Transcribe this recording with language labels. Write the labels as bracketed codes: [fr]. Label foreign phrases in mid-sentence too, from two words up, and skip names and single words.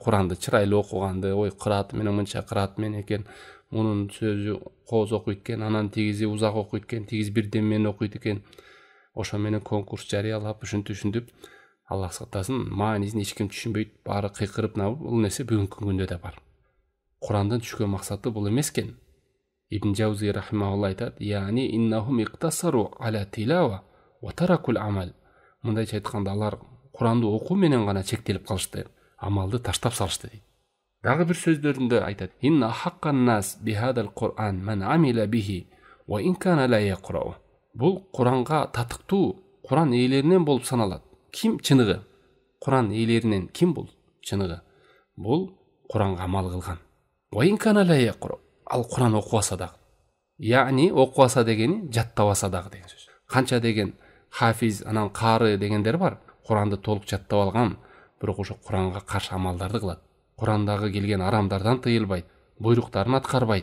[ky] Куранды чырайлуу окуганды, ой кырааты менен мынча кыраат менен экен, мунун сөзү кооз окуйт экен, анан тигизи узак окуйт экен, тигиз бир дем менен окуйт экен. Ошо менен конкурс жарыялап, ушинтип, Аллах сактасын, маанисин эч ким түшүнбөйт, баары кыйкырып набып, бул нерсе бүгүнкү күндө да бар. Курандын түшкөн максаты бул эмес экен. Ибн Жаузи рахимахулла айтат: [ar] "يعني إنهم اقتصروا على التلاوة وتركوا العمل" [ky] Мындайча айтканда, алар Куранды окуу менен гана чектелип калышты, амалды таштап салышты дейт. Дагы бир сөздөрүндө айтат: [ar] "إن أحق الناس بهذا القرآن من عمل به وإن كان لا يقرأ" [ky] Бул Куранга татыктуу Куран ээлеринен болуп саналат. Ким чыныгы? Куран ээлеринен ким бул чыныгы? Бул Куранга амал кылган. [ar] وإن كان لا يقرأ [ky] Ал Куран окубаса дагы. Яни окубаса дегени жаттабаса дагы деген сөз. Канча деген хафиз, анан кары дегендер бар. Куранды толук жаттап алган, бирок ошо Куранга каршы амалдарды кылат. Курандагы келген арамдардан тыйылбайт, буйруктарын аткарбайт.